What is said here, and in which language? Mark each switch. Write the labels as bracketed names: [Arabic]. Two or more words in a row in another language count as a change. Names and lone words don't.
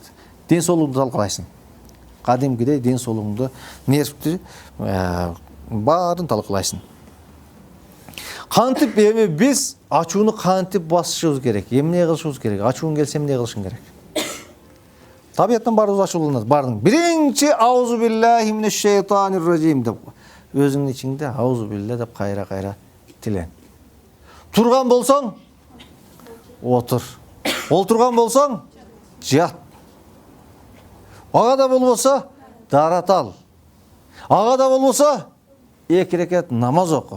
[Kyrgyz] Ден соолугуңду талкалайсың. Кадимкидей ден соолугуңду, нервти баарын талкалайсың. Кантип эми биз ачууну кантип басышыбыз керек? Эмне кылышыбыз керек? Ачуун келсе эмне кылышың керек? Табияттан баарыбыз ачууланат. Бардын биринчи [Arabic] أعوذ بالله من الشيطان الرجيم [Kyrgyz] деп өзүңдүн ичиңде [Arabic] أعوذ بالله [Kyrgyz] деп кайра тилен. Турган болсоң отур. Олтурган болсоң жат. Ага да болбосо дарат ал. Ага да болбосо 2 рекат намаз оку.